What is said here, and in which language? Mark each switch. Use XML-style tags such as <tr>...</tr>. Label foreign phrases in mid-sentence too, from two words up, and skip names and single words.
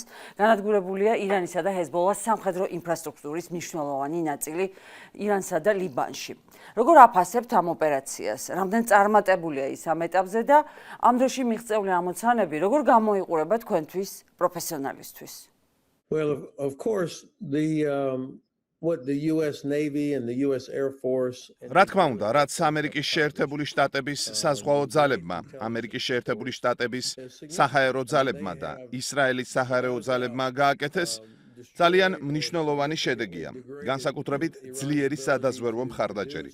<ka>განადგურებულია ირანისა და ჰეზბოლას სამხედრო ინფრასტრუქტურის მნიშვნელოვანი ნაწილი ირანსა და ლიბანში. როგორ აფასებთ ამ ოპერაციას? რამდენ წარმატებულია ის ამ ეტაპზე და ამ დროში მიღწეული ამოცანები როგორ გამოიყურება თქვენთვის პროფესიონალისთვის?</ka> <en>Well, of course, what the US Navy and the US Air Force</en> <ka>რა თქმა უნდა, რაც ამერიკის შეერთებული შტატების საზღვაო ძალებმა, ამერიკის შეერთებული შტატების საჰაერო ძალებმა და ისრაელის საჰაერო ძალებმა გააკეთეს, ძალიან მნიშვნელოვანი შედეგია, განსაკუთრებით ძლიერი სადაზვერვო მხარდაჭერით.</ka>